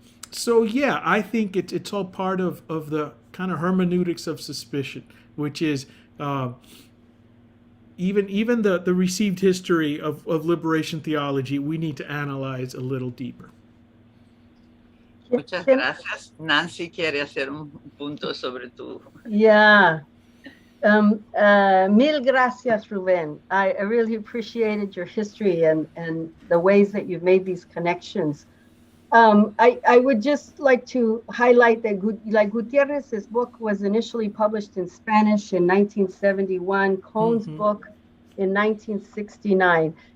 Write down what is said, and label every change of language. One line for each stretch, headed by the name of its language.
English: So yeah, I think it's all part of the kind of hermeneutics of suspicion, which is even the received history of liberation theology, we need to analyze a little deeper.
Spanish: Muchas gracias. Nancy quiere hacer un punto sobre tu... Yeah. Mil gracias, Ruben.
English: I really appreciated your history and the ways that you've made these connections. I would just like to highlight that Gutierrez's book was initially published in Spanish in 1971, Cohn's book in 1969.